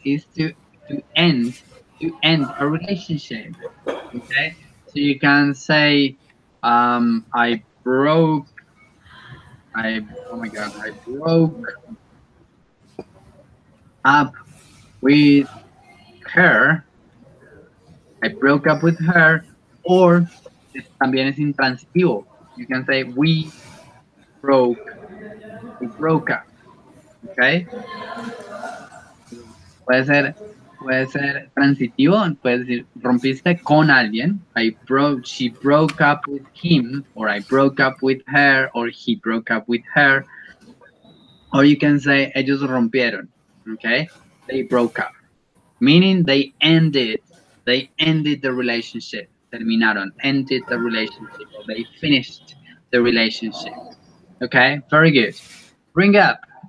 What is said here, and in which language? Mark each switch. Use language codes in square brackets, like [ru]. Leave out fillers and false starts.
[en] Is to end to end a relationship. Okay, so you can say, I broke. Oh my God, I broke up with her. I broke up with her, or [es] también es intransitivo. [en] You can say broke, we broke up. [es] Okay, puede ser, puede ser transitivo, puedes decir rompiste con alguien. [en] She broke up with him, or I broke up with her, or he broke up with her. Or you can say [es] ellos rompieron. [en] Okay, they broke up, meaning they ended the relationship. Terminaron, ended the relationship, or they finished the relationship. Okay, very good. Bring up.